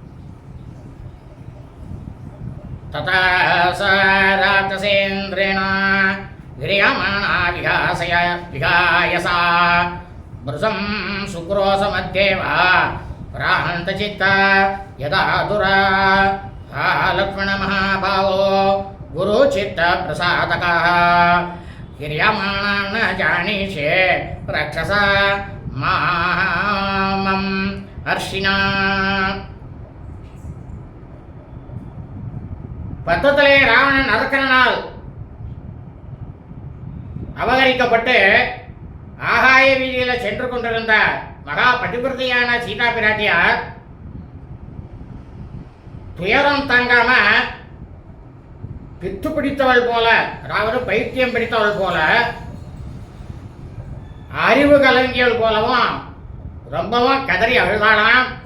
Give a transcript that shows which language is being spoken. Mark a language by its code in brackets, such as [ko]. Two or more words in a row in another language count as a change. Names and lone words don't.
[sa] तदा सेन्द्रेण क्रियमाणा विहायसा भृशं चुक्रोश मत्येव भ्रान्तचित्ता यथा तुरा हा लक्ष्मण महाभावो गुरुचित्त प्रसादकः हिर्यमाणा न जानीषे रक्षसा मामं हर्षिणा. [ta] பத்தத்திலே ராவணன் அரக்கனால் அபகரிக்கப்பட்டு ஆகாய வீதியில சென்று கொண்டிருந்த மகா பதிவிரதையான சீதா பிராட்டியார் துயரம் தாங்காம பித்து பிடித்தவள் போல, அதாவது பைத்தியம் பிடித்தவள் போல, அறிவு கலங்கியவள் போலவும் ரொம்பவும் கதறி அழுதாளாம்.